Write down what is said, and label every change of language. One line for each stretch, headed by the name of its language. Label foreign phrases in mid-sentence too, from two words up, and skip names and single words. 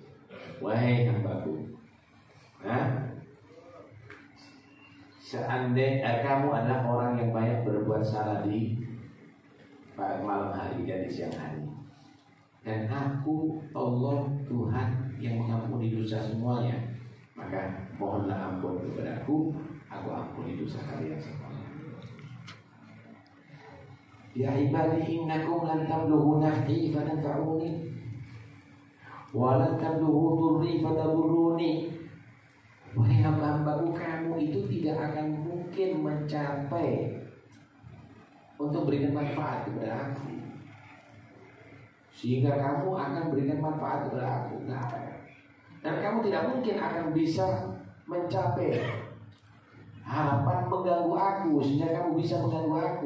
Indonesian: Wahai hambaku, seandainya kamu adalah orang yang banyak berbuat salah di malam hari dan di siang hari, dan aku Allah Tuhan yang mengampuni dosa semuanya, maka mohonlah ampun kepada aku ampuni dosa kalian semuanya.
Arabic: يا عبادي إنكم لن تبلغوا نفعي فتنفعوني ولن تبلغوا ضري فتضروني.
Indonesian: Wahai hamba-hambaku, kamu itu tidak akan mungkin mencapai untuk berikan manfaat kepada aku, sehingga kamu akan berikan manfaat kepada aku. Dan kamu tidak mungkin akan bisa mencapai harapan mengganggu aku, sehingga kamu bisa mengganggu aku.